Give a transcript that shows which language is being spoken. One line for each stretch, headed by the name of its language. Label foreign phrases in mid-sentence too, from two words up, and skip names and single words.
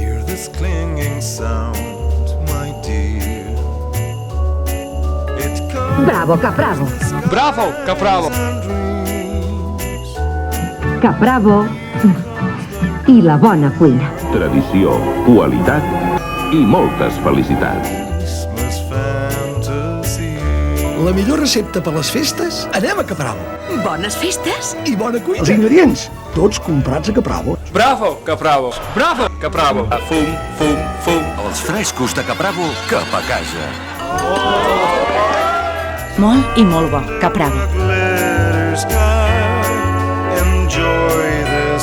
English: this clinging sound, my dear. It comes
Catalan: Bravo, Capravo. Bravo, Capravo.
English: and dreams.
Catalan: Capravo i la bona cuina. Tradició, qualitat i moltes felicitats.
English: Christmas fantasy.
Catalan: La millor recepta per les festes? Anem a Capravo. Bones festes? I bona cuina. Els ingredients, tots comprats a Capravo. Bravo, Capravo. Bravo, Capravo. Fum, fum, fum. Els frescos de Capravo cap a casa. Molt i molt bo, Capravo.
English: Glitter sky, enjoy the